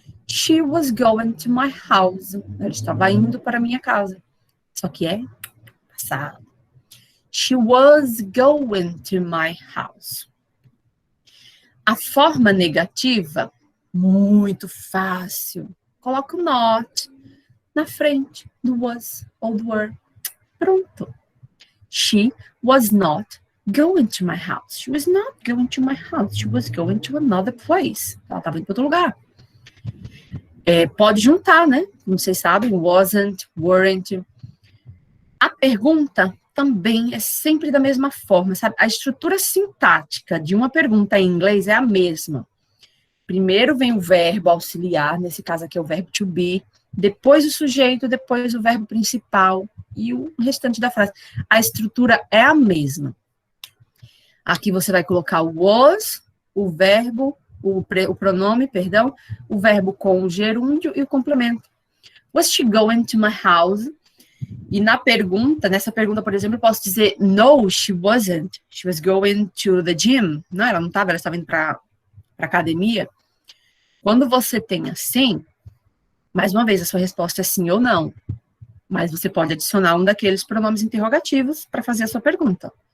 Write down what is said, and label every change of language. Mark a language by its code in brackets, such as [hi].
[en] She was going to my house. [pt] Ela estava indo para a minha casa. Só que é passado. [en] She was going to my house. [pt] A forma negativa, muito fácil. Coloca o not na frente do was ou do were. Pronto. [en] She was not going to my house. She was not going to my house. She was going to another place. [pt] Ela estava indo para outro lugar. Pode juntar, né? Como vocês sabem, wasn't, weren't. A pergunta também é sempre da mesma forma, sabe? A estrutura sintática de uma pergunta em inglês é a mesma. Primeiro vem o verbo auxiliar, nesse caso aqui é o verbo to be, depois o sujeito, depois o verbo principal e o restante da frase. A estrutura é a mesma. Aqui você vai colocar o was, o verbo, o pronome, perdão, o verbo com o gerúndio e o complemento. [en] Was she going to my house? [pt] E nessa pergunta, por exemplo, eu posso dizer, [en] no, she wasn't. She was going to the gym. [pt] Não, ela não estava, ela estava indo para academia. Quando você tem assim, mais uma vez, a sua resposta é sim ou não. Mas você pode adicionar um daqueles pronomes interrogativos para fazer a sua pergunta.